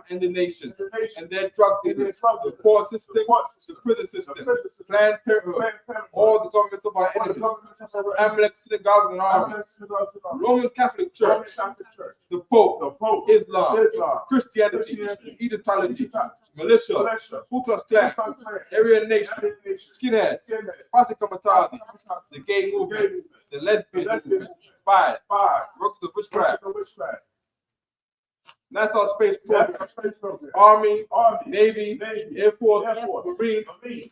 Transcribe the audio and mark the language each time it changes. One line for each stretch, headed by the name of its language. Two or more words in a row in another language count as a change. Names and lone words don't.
English: and the nations and the nation and their drug and their business, drug the business, court system, the court the system, prison the system, prison system, Planned Parenthood, Planned Parenthood, all the governments of our all the enemies, governments of our Amalek synagogues and armies, enemies, synagogues and armies, Roman Catholic Roman Church, Catholic Church, the Pope, the Pope, Islam, Islam, Christianity, Christianity, Egyptology, Egyptology, militia, militia, Ku Klux Klan, Ku Klux Klan, Aryan Nation, Aryan Nation, Skinheads, Skinheads, Pasikamatazi, Kamikaze, the gay movement, movement, the lesbian the lesbian movement, movement, spies, spies, workers of witchcraft. the witchcraft, NASA space that's program, our space program, Army, Army, Navy, Navy, Air Force, Air Force, Marines, Marines,